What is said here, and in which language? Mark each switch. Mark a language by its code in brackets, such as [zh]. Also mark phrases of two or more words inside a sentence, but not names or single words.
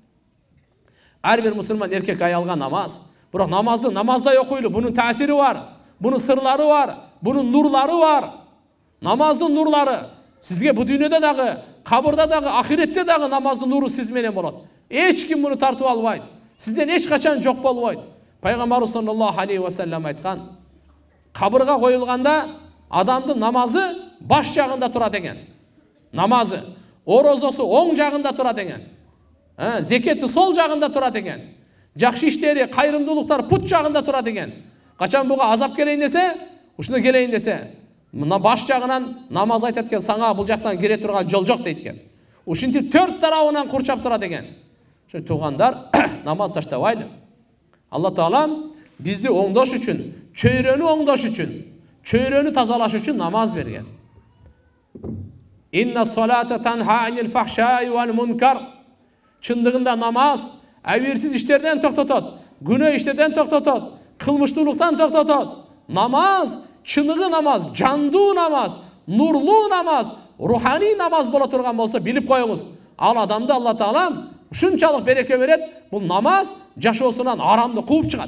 [ky] Ар бир мусулман эркек аялга намаз. Бирок намазды намаздай окуйлу. Бунун таасири бар, бунун сырлары бар, бунун нурлары бар. Намаздын нурлары сизге бу дүйнөдө дагы, кабырда дагы, ахиретте дагы намаздын нуру сиз менен болот. Эч ким муну тартып албайт. Сизден эч качан жок болбойт. Пайгамбарыбыз [ar] صلى الله عليه وسلم [ky] айткан, кабырга коюлганда адамдын намазы баш жагында турат экен. Намазы, орозосу оң жагында турат экен. Зекети сол жагында турат экен. Жакшы иштери, кайрымдуулуктар пут жагында турат экен. Качан буга азап келейин десе, ушуна келейин десе, мына баш жагынан намаз айтат экен, саңа бул жактан кире турган жол жок дейт экен. Ушинтип төрт тарабынан курчап турат экен. Ошо туугандар, намаз таштабайлы. Алла Таала бизди оңдош үчүн, чөйрөнү оңдош үчүн, чөйрөнү тазалаш үчүн намаз берген. [ar] إن الصلاة تنهى عن الفحشاء والمنكر. [ky] Чындыгында намаз абийирсиз иштерден токтотот, күнөө иштерден токтотот, кылмыштуулуктан токтотот. Намаз, чыныгы намаз, жандуу намаз, нурлуу намаз, руханий намаз боло турган болсо билип коюңуз. Ал адамды Алла Таала ушунчалык береке берет. Бул намаз жашоосунан арамды кууп чыгат.